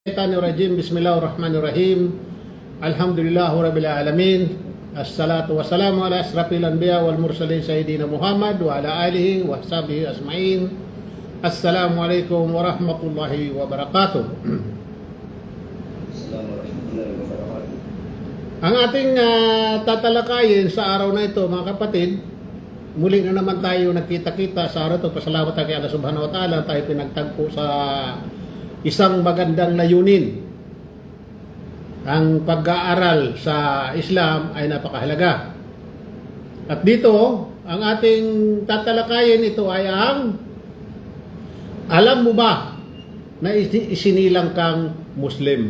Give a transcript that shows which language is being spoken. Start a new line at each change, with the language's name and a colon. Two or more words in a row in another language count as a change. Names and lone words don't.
Arabic: Rajim. بسم الله الرحمن الرحيم. الحمد لله رب العالمين. الصلاة والسلام على أشرف الأنبياء والمرسلين سيدنا محمد وعلى آله وصحبه أجمعين. السلام عليكم ورحمة الله وبركاته.
Filipino: Ang ating tatalakayin sa araw na ito, mga kapatid, muli na naman tayo nagkita-kita sa araw ito. Pasalamat tayo kay Allah
Arabic: سبحانه وتعالى.
Filipino: Tayo pinagtagpo sa isang magandang layunin. Ang pag-aaral sa Islam ay napakahalaga. At dito, ang ating tatalakayin ito ay ang alam mo ba na isinilang kang Muslim?